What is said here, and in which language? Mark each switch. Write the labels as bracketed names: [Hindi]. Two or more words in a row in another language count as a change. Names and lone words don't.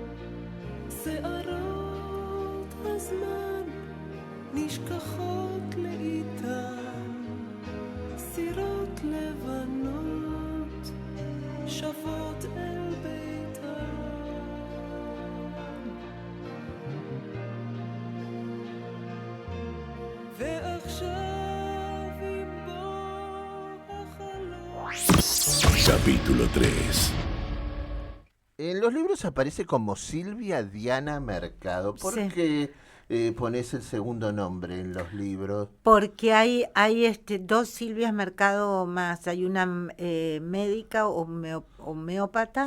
[Hebrew] שערות הזמן נשכחות לאיתן סירות לבנות שבות אל ביתן ועכשיו עם בוא החלום [Spanish] Capítulo 3. En los libros aparece como Silvia Diana Mercado. ¿Por qué pones el segundo nombre en los libros? Porque hay dos Silvias Mercado más. Hay una médica homeópata